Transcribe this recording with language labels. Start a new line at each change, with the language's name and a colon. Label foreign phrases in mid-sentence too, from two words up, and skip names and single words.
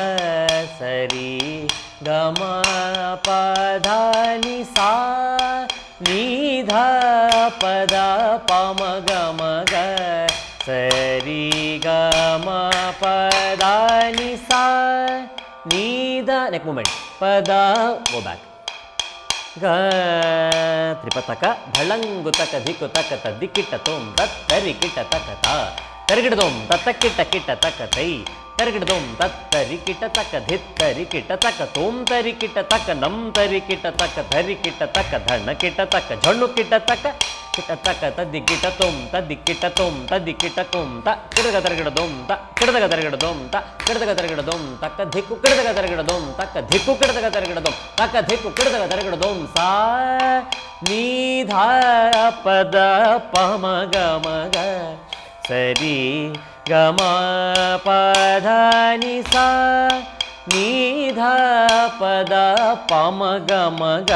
English: Sari gama pada ni sa. Ni dha pada pama gama ga. Sari gama pada ni sa. Ni dha. Neck movement. Pada. Go back. Ga tripataka dhalangutaka dhikutaka tadikita tom tattarikita takata tarikidom tatakita kita takatai tarikidom tattarikita taka dhittarikita taka tom tarikita taka nam tarikita taka dharikita taka dhanakita taka jhanukita taka kita taka tadikita tom tadikita tom ta kirdaga tarikidom ta kirdaga tarikidom ta kirdaga tarikidom taka dhikku kirdaga tarikidom taka dhikku kirdaga tarikidom taka dhikku kirdaga tarikidom. Sa ni dha pada pama gama ga. Sari gama pada ni sa. Ni dha pada pama gama ga.